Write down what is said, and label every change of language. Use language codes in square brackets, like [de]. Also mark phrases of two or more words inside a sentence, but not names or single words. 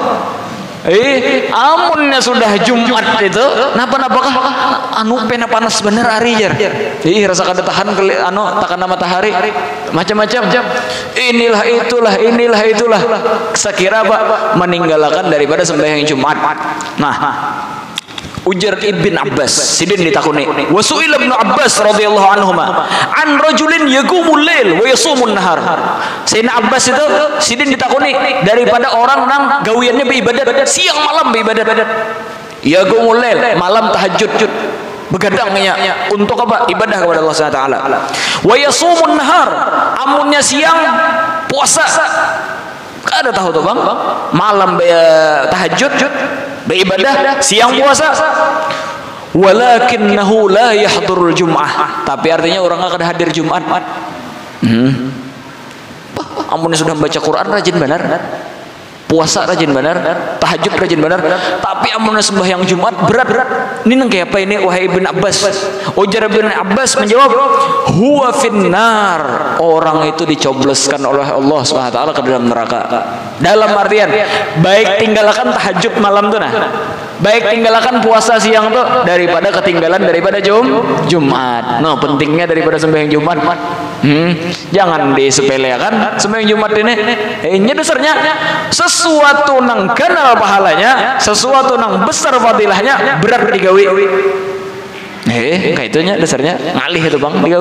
[bjn] Amunnya sudah Jumat itu napa-napakah anu pena panas bener hari jar. Rasa kada tahan takana matahari macam-macam. Inilah itulah. Sekira apa? Meninggalkan daripada sembahyang Jumat. Nah, ujar Ibn Abbas, sidin ditakuni. [ar] وسئل ابن عباس رضي الله عنهما عن رجل يقوم الليل ويصوم النهار. [bjn] Sayyidina Abbas itu sidin ditakuni daripada orang nang gawiannya beribadat siang malam beribadat. [ar] يقوم الليل, [bjn] malam tahajud, begadangnya untuk apa? Ibadah kepada Allah [ar] سبحانه وتعالى. ويصوم النهار, [bjn] amunnya siang puasa. Kada tahu tuh Bang, malam tahajud beribadah, siang puasa. [ar] ولكنه لا يحضر الجمعة, [bjn] tapi artinya orang akan hadir Jumat. Amunnya sudah membaca Quran rajin benar, puasa rajin benar, tahajud rajin benar, tapi amun sembahyang Jumat berat. Ini nang kayak apa ini wahai Ibn Abbas? Ujar Ibn Abbas menjawab, [ar] هو في النار, [bjn] orang itu dicobleskan oleh Allah [ar] سبحانه وتعالى [bjn] ke dalam neraka. Dalam artian baik tinggalkan tahajud malam tuh nah, baik tinggalkan puasa siang tuh daripada ketinggalan daripada Jumat. No, pentingnya daripada sembahyang Jumat. Jangan disepelekan sembahyang Jumat ini dasarnya sesuatu nang kenal pahalanya, sesuatu nang besar fadilahnya berat digawi. Kayak itunya dasarnya ngalih itu bang digawi.